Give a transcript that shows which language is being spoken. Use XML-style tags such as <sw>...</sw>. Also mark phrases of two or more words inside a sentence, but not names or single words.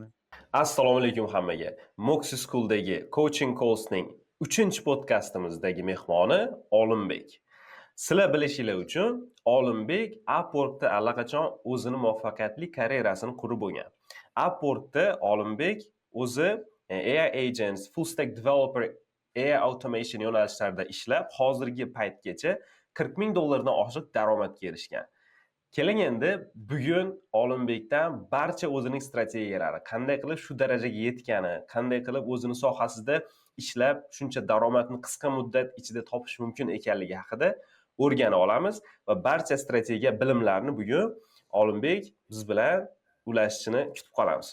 <uz>Assalomu alaykum hammaga. Moxie School'dagi Coaching Calls'ning 3-podkastimizdagi mehmoni Olimbek. Sizlar bilishinglar uchun Olimbek Upworkda allaqachon o'zini muvaffaqiyatli karyerasini qurib bo'lgan. Upworkda Olimbek o'zi</uz> <en>AI agents, full stack developer, AI automation</en> <uz>yo'nalishlarida ishlab, hozirgi paytgacha $40,000 dan oshiq daromadga erishgan. Keling endi bugun Olimbekdan barcha o'zining strategiyalari, qanday qilib shu darajaga yetgani, qanday qilib o'zini sohasida ishlab shuncha daromadni qisqa muddat ichida topish mumkin ekanligi haqida o'rganib olamiz va barcha strategiya bilimlarini bugun Olimbek biz bilan ulashishini kutib qolamiz.</uz>